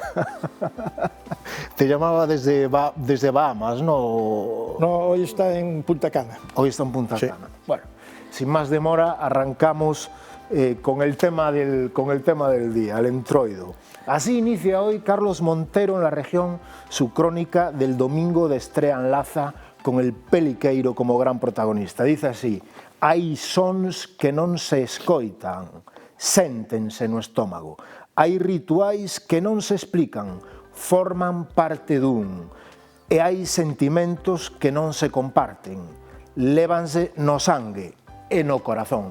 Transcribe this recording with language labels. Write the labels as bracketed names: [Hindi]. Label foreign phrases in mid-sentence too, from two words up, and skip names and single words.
[Spanish] Te llamaba desde Bahamas, ¿no? No, hoy está en Punta Cana. Hoy está en Punta Sí. Cana. Bueno, sin más demora, arrancamos con el tema del día, el entroido. Así inicia hoy Carlos Montero en La Región su crónica del domingo de estrea en Laza con el Peliqueiro como gran protagonista. Dice así: [Galician] hai sons que non se escoitan, séntense no estómago. Hai rituais que non se explican, forman parte dun. E hai sentimentos que non se comparten, lévanse no sangue e no corazón.